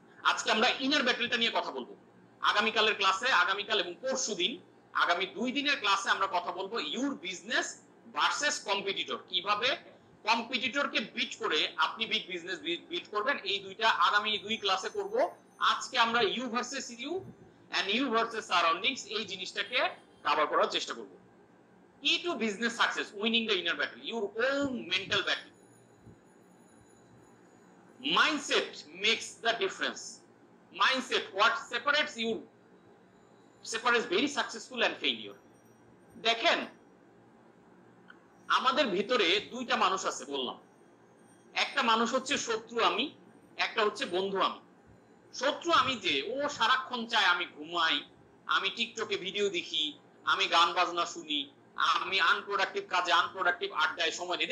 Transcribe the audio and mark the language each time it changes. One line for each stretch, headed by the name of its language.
Bangla: আজকে আমরা ইনার ব্যাটলটা নিয়ে কথা বলবো। আগামীকালের ক্লাসে, আগামীকাল এবং পরশুদিন, আগামী 2 দিনের ক্লাসে আমরা কথা বলবো
English: your business versus competitor,
Bangla: কিভাবে কম্পিটিটরকে বিট করে আপনি বিগ বিজনেস বিট করবেন। এই দুইটা আগামী 2 ক্লাসে করব। আজকে আমরা
English: you versus you and you versus surroundings
Bangla: এই জিনিসটাকে কভার করার চেষ্টা করব।
English: Key to business success, winning the inner battle, your own mental battle. Mindset makes the difference. Mindset, what separates you, separates very successful and failure.
Bangla: দেখেন, আমাদের ভিতরে দুইটা মানুষ আছে বললাম। একটা মানুষ হচ্ছে শত্রু আমি, একটা হচ্ছে বন্ধু আমি। শত্রু আমি যে ও সারাক্ষণ চায় আমি ঘুমাই, আমি টিকটকে ভিডিও দেখি, আমি গান বাজনা শুনি, আমি আনপ্রোডাক্টিভ কাজে আনপ্রোডাক্টিভ আড্ডায় সময় দিই।